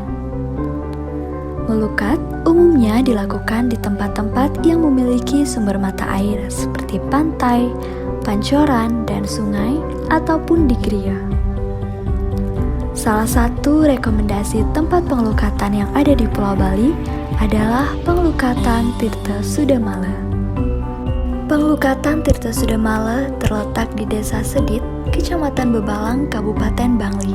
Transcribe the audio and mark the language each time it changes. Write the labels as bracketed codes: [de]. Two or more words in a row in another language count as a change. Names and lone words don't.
[id] Melukat umumnya dilakukan di tempat-tempat yang memiliki sumber mata air seperti pantai, pancoran, dan sungai, ataupun di gereja. Salah satu rekomendasi tempat pengelukatan yang ada di Pulau Bali adalah pengelukatan Tirta Sudamala. Pengelukatan Tirta Sudamala terletak di Desa Sedit, Kecamatan Bebalang, Kabupaten Bangli.